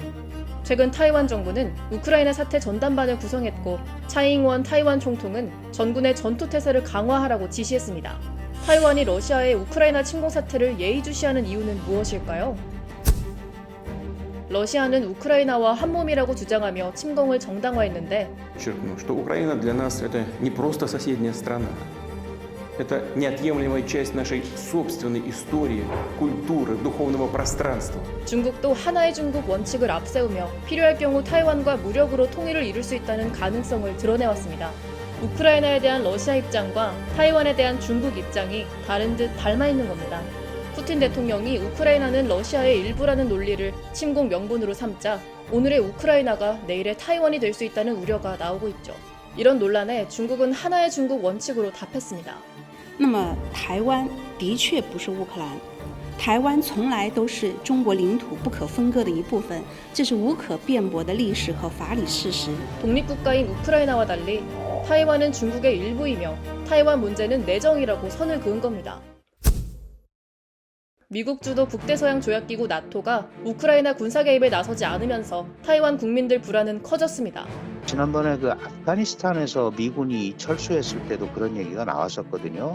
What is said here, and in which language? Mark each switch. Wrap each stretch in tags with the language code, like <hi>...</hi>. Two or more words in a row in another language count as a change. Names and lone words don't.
<ko>최근 타이완 정부는 우크라이나 사태 전담반을 구성했고 차이잉원 타이완 총통은 전군의 전투태세를 강화하라고 지시했습니다. 타이완이 러시아의 우크라이나 침공 사태를 예의주시하는 이유는 무엇일까요? 러시아는 우크라이나와 한몸이라고 주장하며 침공을 정당화했는데</ko> <ru>Подчеркну, что Украина для нас это не просто соседняя страна. Это неотъемлемая часть нашей собственной истории, культуры, духовного пространства.</ru> <ko>중국도 하나의 중국 원칙을 앞세우며 필요할 경우 타이완과 무력으로 통일을 이룰 수 있다는 가능성을 드러내왔습니다. 우크라이나에 대한 러시아 입장과 타이완에 대한 중국 입장이 다른 듯 닮아 있는 겁니다. 푸틴 대통령이 우크라이나는 러시아의 일부라는 논리를 침공 명분으로 삼자 오늘의 우크라이나가 내일의 타이완이 될 수 있다는 우려가 나오고 있죠. 이런 논란에 중국은 하나의 중국 원칙으로 답했습니다.</ko> <zh>那么台湾的确不是乌克兰，台湾从来都是中国领土不可分割的一部分，这是无可辩驳的历史和法理事实。</zh> <ko>독립국가인 우크라이나와 달리 타이완은 중국의 일부이며 타이완 문제는 내정이라고 선을 그은 겁니다. 미국 주도 북대서양 조약기구 나토가 우크라이나 군사 개입에 나서지 않으면서 타이완 국민들 불안은 커졌습니다. 지난번에 그 아프가니스탄에서 미군이 철수했을 때도 그런 얘기가 나왔었거든요.</ko>